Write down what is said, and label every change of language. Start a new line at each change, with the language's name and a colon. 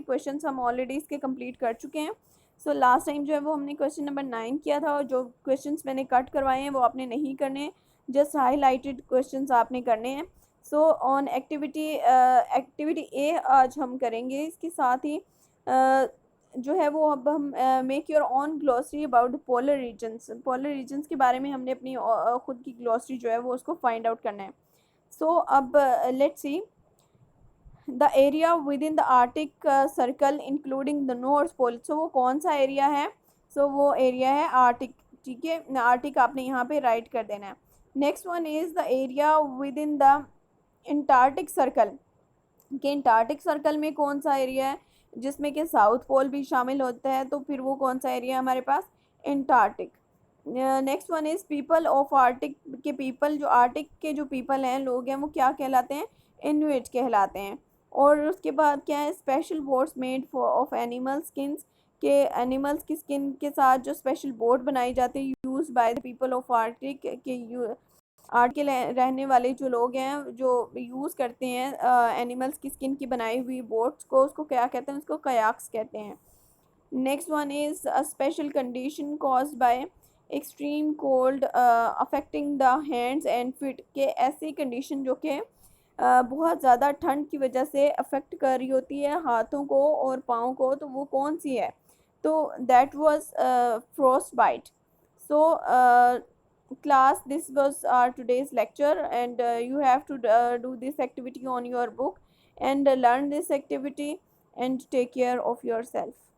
Urdu: Questions ہم already اس کے complete کر چکے ہیں. سو لاسٹ ٹائم جو ہے وہ ہم نے کویشچن نمبر 9 کیا تھا، اور جو کویشچنس میں نے کٹ کروائے ہیں وہ آپ نے نہیں کرنے، جسٹ ہائی لائٹڈ کویشچنس آپ نے کرنے ہیں. سو آن ایکٹیویٹی اے آج ہم کریں گے اس کے ساتھ ہی جو ہے وہ اب ہم
English: Make your own glossary about polar regions.
Urdu: Polar regions کے بارے میں ہم نے اپنی خود کی گلوسری جو ہے وہ اس کو فائنڈ آؤٹ کرنا ہے.
English: So اب let see the area within the Arctic circle including the north pole.
Urdu: سو وہ کون سا ایریا ہے؟ سو وہ ایریا ہے آرٹک. ٹھیک ہے، آرٹک آپ نے یہاں پہ رائٹ کر دینا ہے.
English: Next one is the area within the Antarctic circle.
Urdu: کہ انٹارکٹک سرکل میں کون سا ایریا ہے جس میں کہ ساؤتھ پول بھی شامل ہوتا ہے، تو پھر وہ کون سا ایریا ہے ہمارے پاس؟ Antarctic.
English: Next one is people of Arctic.
Urdu: کے پیپل جو آرٹک کے جو پیپل ہیں، لوگ ہیں، وہ کیا کہلاتے ہیں؟ انویٹ کہلاتے ہیں. اور اس کے بعد کیا ہے؟
English: Special boots made of animal skins.
Urdu: کہ اینیملس کی اسکن کے ساتھ جو اسپیشل بوٹ بنائی جاتے ہیں
English: Use by the people of Arctic.
Urdu: کہ آرٹ کے رہنے والے جو لوگ ہیں جو یوز کرتے ہیں اینیملس کی اسکن کی بنائی ہوئی بوٹس کو، اس کو کیا کہتے ہیں؟ اس کو کیاکس کہتے ہیں.
English: Next one is special condition caused by extreme cold affecting the hands and feet.
Urdu: کہ ایسی کنڈیشن جو کہ بہت زیادہ ٹھنڈ کی وجہ سے افیکٹ کر رہی ہوتی ہے ہاتھوں کو اور پاؤں کو، تو وہ کون سی ہے؟ تو
English: That was frostbite. So, class, this was our today's lecture, and you have to do this activity on your book and learn this activity and take care of yourself.